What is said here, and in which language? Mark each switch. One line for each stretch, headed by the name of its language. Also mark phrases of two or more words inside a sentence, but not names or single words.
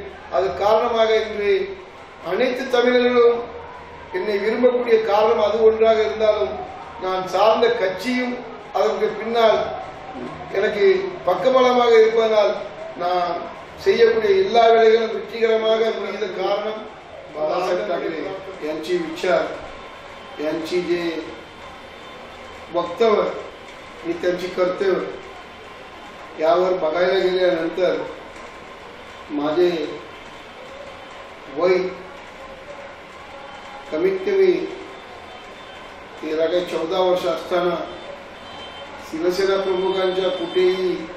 Tamil: அது காரணமாக இன்று அனைத்து தமிழர்களும் என்னை விரும்பக்கூடிய காரணம் அது ஒன்றாக இருந்தாலும் நான் சார்ந்த கட்சியும் அதற்கு பின்னால் எனக்கு பக்கபலமாக இருப்பதனால் நான் செய்யக்கூடிய எல்லா வேலைகளும் வெற்றிகரமாக முடிந்த காரணம்
Marathi: बाळासाहेब ठाकरे यांची विचार, यांची जे वक्तव्य आणि त्यांची कर्तव्य यावर बघायला गेल्यानंतर माझे वय कमीत कमी 13-14 वर्ष असताना शिवसेना प्रमुखांच्या कुठेही